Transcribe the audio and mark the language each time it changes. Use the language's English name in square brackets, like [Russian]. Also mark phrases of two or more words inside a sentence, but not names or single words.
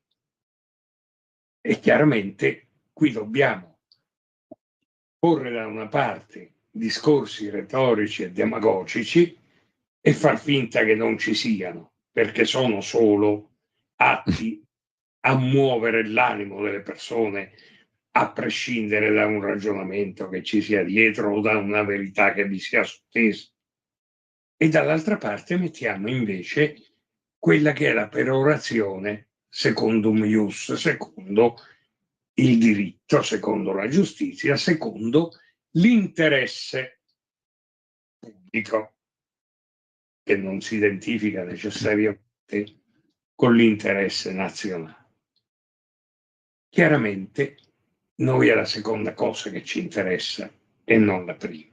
[Italian] E chiaramente qui dobbiamo porre da una parte discorsi retorici e demagogici e far finta che non ci siano, perché sono solo atti a muovere l'animo delle persone, a prescindere da un ragionamento che ci sia dietro o da una verità che vi sia sottesa. E dall'altra parte mettiamo invece quella che è la perorazione [Latin] secundum ius, [Italian] secondo il diritto, secondo la giustizia, secondo l'interesse pubblico, che non si identifica necessariamente con l'interesse nazionale. Chiaramente noi è la seconda cosa che ci interessa e non la prima.